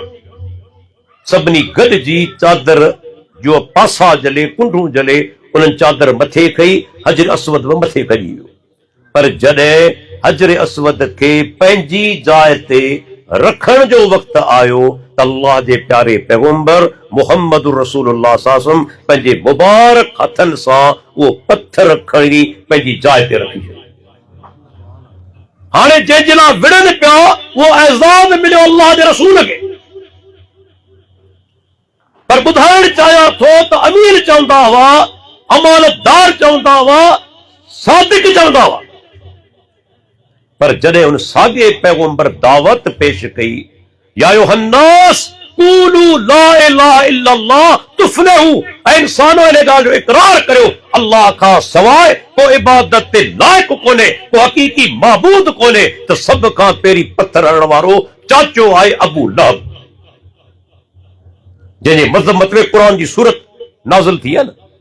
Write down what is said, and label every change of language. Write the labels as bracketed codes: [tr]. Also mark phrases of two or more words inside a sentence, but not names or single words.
[sd] सभिनी गॾिजी चादर जो पासा जले, कुंडूं जले, उन्हनि चादर मथे खई, हजर अस्वद बि मथे खजी वियो। पर जॾहिं हजर अस्वद खे पंहिंजी जाइ ते रखण जो वक़्तु आयो त अल्लाह जे प्यारे पैगंबर मुहम्मद रसूलुल्लाह [ar] صلى الله عليه وسلم [sd] पंहिंजे मुबारक हथनि सां उहो पत्थर खणी पंहिंजी जाइ ते रखी छॾियो। हाणे जंहिंजे लाइ विढ़नि पिया, उहो एज़ाज़ मिलियो अल्लाह जे रसूल खे। पर ॿुधाइण चाहियां थो त अमीर चवंदा हुआ, अमानतदार चवंदा हुआ, सादिक चवंदा हुआ। पर जॾहिं उन साॻे पैगंबर दावत पेश कई, [ar] يا أيها الناس قولوا لا إله إلا الله تفلحوا, [sd] ऐं इंसानो इन ॻाल्हि जो इक़रार करियो, अल्लाह खां सवाइ को इबादत ते लाइक़ कोन्हे, को हक़ीक़ी माबूद कोन्हे, त सभ खां पहिरीं पत्थर हणण वारो चाचो आहे अबू लहब, जंहिंजे मज़मत में क़ुरान जी सूरत नाज़िल थी आहे न।